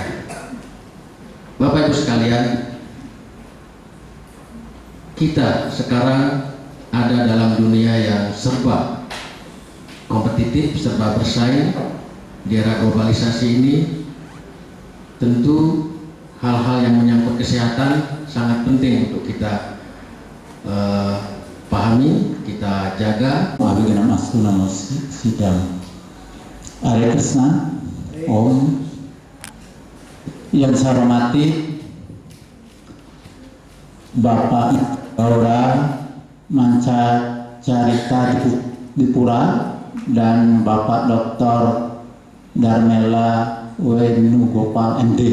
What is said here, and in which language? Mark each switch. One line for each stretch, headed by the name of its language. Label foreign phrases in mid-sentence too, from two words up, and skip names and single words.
Indonesian: Bapak Ibu sekalian, kita sekarang ada dalam dunia yang serba kompetitif, serba bersaing. Di era globalisasi ini, tentu hal-hal yang menyangkut kesehatan sangat penting untuk kita pahami, kita jaga.
Sanskrit: Abhigana Mastu Namo Sidam. Hare Krishna. Om.
Indonesian: Yang saya hormati Bapak Gaura Manca Carita Dipura dan Bapak Dr. Darmela Wenugopal MD.